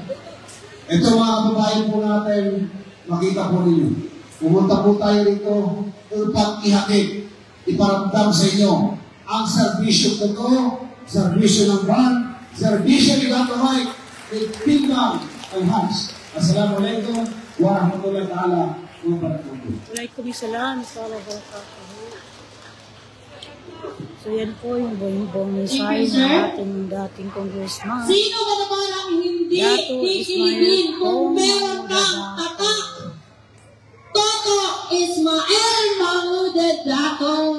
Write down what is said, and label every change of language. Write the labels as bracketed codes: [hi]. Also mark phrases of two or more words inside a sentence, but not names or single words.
[tl] Ito mga babae po natin, makita po ninyo. Pumunta po tayo rito upang ihakit, iparamdam sa inyo ang serbisyo ko to, serbisyo ng ban, serbisyo ni Dr. Mike, ni Timbang ang Hans. [ar] السلام عليكم ورحمة الله تعالى وبركاته. وعليكم السلام ورحمة الله وبركاته. [tl] So yan po yung buong mensahe ng ating dating congressman. Sino ba naman ang hindi kikiligin kung meron kang tatak? Toto Ismael Mahmoud Dato.